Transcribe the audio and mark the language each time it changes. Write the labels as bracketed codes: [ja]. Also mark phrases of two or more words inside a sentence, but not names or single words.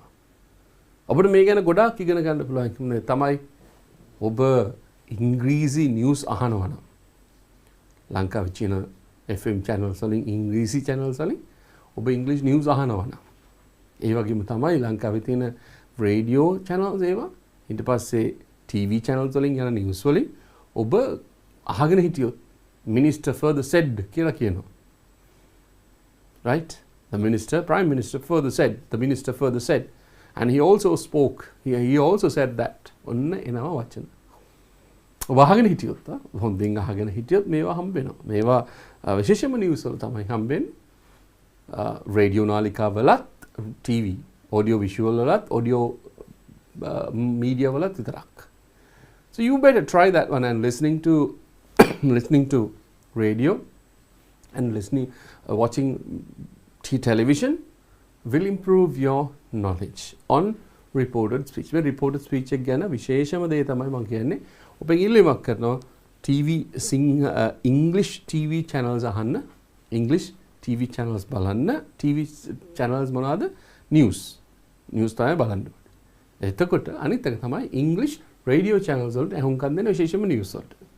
[si] ඔබට මේ ගැන ගොඩාක් ඉගෙන ගන්න පුළුවන් තමයි ඔබ ඉංග්‍රීසි නිවුස් අහනවා නම් ලංකාවේ චීන [en] FM channels [si] වලින් ඉංග්‍රීසි channels වලින් ඔබ ඉංග්‍රීසි නිවුස් අහනවා නම් ඒ වගේම තමයි ලංකාවේ තියෙන [en] radio channels [si] ඒවා ඊට පස්සේ [en] TV channels [si] වලින් යන නිවුස් වලින් ඔබ අහගෙන හිටියොත් [en] minister further said [si] කියලා කියනවා. [en] right? The minister, prime minister further said, the minister further said. and he also spoke, he also said that. [si] ඔන්න එනවා වචන. වහගෙන හිටියොත් හොඳින් අහගෙන හිටියොත් මේවා හම්බ වෙනවා. මේවා විශේෂම නිවුස් වල තමයි හම්බෙන්නේ. රේඩියෝ නාලිකාවලත්, TV, [en] audio visual [si] වලත්, [en] audio media [si] වලත් විතරක්. [en] So you better try that one and listening to radio and watching television will improve your knowledge on reported speech. [si] මේ [en] reported speech [si] එක ගැන විශේෂම දේ තමයි මම කියන්නේ. ඔබෙන් ඉල්ලීමක් කරනවා [en] TV English TV channels [si] අහන්න. [en] English TV channels [si] බලන්න. [en] TV channels [si] මොනවාද? News තමයි බලන්න. එතකොට අනිත් එක තමයි [en] English radio channels [si] වලට අහුම්කම් දෙන විශේෂම news වලට.